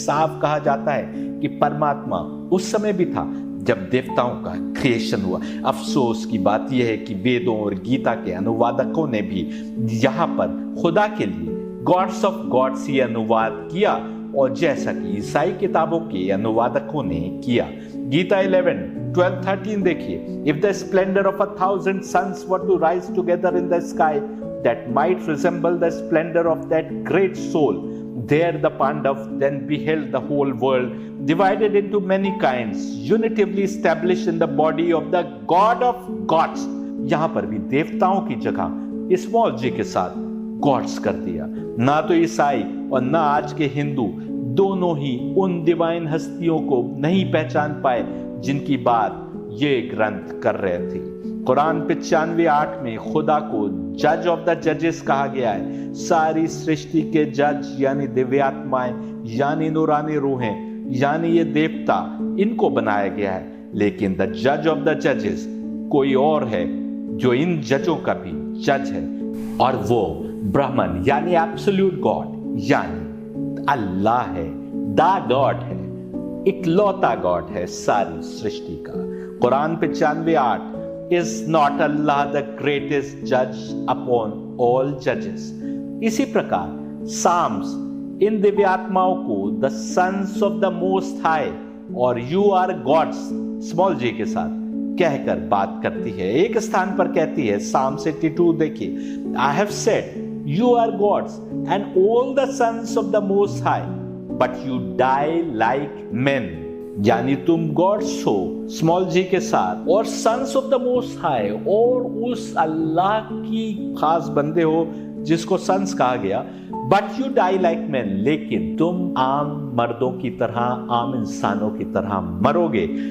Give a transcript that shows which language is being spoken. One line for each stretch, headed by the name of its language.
Hindi: साफ कहा जाता है कि परमात्मा उस समय भी था जब देवताओं का क्रिएशन हुआ। अफसोस की बात यह है कि वेदों और गीता के अनुवादकों ने भी यहां पर खुदा के लिए
English: gods of gods
Hindi: ही अनुवाद किया, और जैसा कि ईसाई किताबों के अनुवादकों ने किया। गीता 11:12-13 देखिए,
English: If the splendour of 1,000 sons were to rise together in the sky that might resemble the splendor of that great soul, there the Pandav then beheld the whole world divided into many kinds, unitively established in the body of the God of gods।
Hindi: यहां पर भी देवताओं की जगह small जी के साथ God's कर दिया। ना तो ईसाई और ना आज के हिंदू दोनों ही उन डिवाइन हस्तियों को नहीं पहचान पाए जिनकी बात ये ग्रंथ कर रहे थे। कुरान 95:8 में खुदा को
English: जज of the जजेस
Hindi: कहा गया है। सारी सृष्टि के जज यानी दिव्यात्माएं यानी नूरानी रूहें यानी ये देवता, इनको बनाया गया है, लेकिन
English: the जज of the जजेस
Hindi: कोई और है जो इन जजों का भी जज है, और वो ब्राह्मण यानी एब्सोल्यूट गॉड यानी अल्लाह है। द गॉड है, इकलौता गॉड है सारी सृष्टि का।
English: Quran 95:8 Is not Allah the greatest judge upon all judges?
Hindi: इसी प्रकार साम्स इन दिव्यात्माओं को
English: the sons of the most high
Hindi: और
English: you are gods
Hindi: स्मॉल जी के साथ कहकर बात करती है। एक स्थान पर कहती है, साम 82 देखिए,
English: I have said you are gods and all the sons of the most high but you die like men,
Hindi: यानी तुम गॉड्स हो स्मॉल जी के साथ और sons of the most high और उस अल्लाह की खास बंदे हो जिसको सन्स कहा गया,
English: but you die like man,
Hindi: लेकिन तुम आम मर्दों की तरह, आम इंसानों की तरह मरोगे।